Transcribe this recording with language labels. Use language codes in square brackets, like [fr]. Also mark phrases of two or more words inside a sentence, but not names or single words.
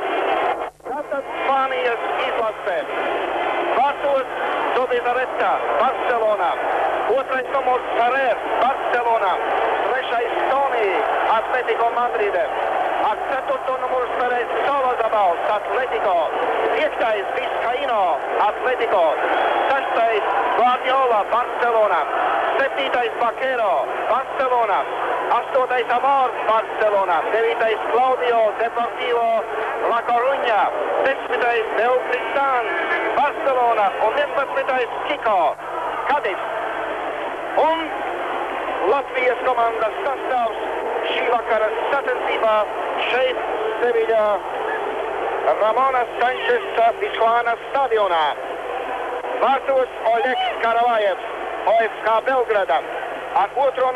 [lv] Tātad Spānijas izlase vārtos Zubizarreta, Barcelona, otrais numurs Ferrer, Barcelona, trešais Toni, Atletico Madride, ar 4. numurs Perez Solozabals, Atletico, 5. Vizcaíno, Atletico, 6. Guardiola, Barcelona, 7. Vaquero, Barcelona, 8. Amor, Barcelona, 9. Claudio, Deportivo La Coruña, 10. Del Tristan, Barcelona un 11. Kiko, Cadiz. Un Latvijas komandas sastāvs šī vakara sacensībā šeit Seviļā Ramona Sančesa Pizjuāna stadionā. Vārtos Oļegs Karavājevs, OFK Belgrada, ar 2.